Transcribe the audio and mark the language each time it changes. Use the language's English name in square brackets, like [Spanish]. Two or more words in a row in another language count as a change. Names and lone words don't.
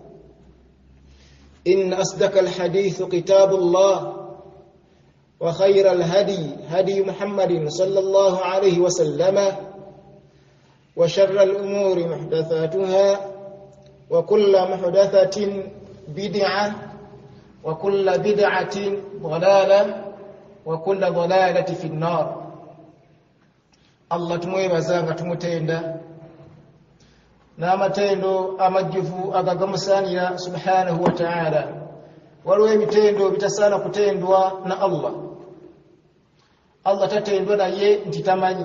[Arabic] إن أصدق الحديث كتاب الله، وخير الهدي هدي محمد صلى الله عليه وسلم، وشر الأمور محدثاتها، وكل محدثة بدعة، وكل بدعة ضلالة، وكل ضلالة في النار. [Ganda] Allah tumwebazanga tumutenda n'amatendo amajjuvu agagamusaanira [Arabic] سبحانه وتعالى. [Ganda] Waliwo ebitendo bitasaana kutendwa na Allah. Allah tatendwa naye nti tamanyi.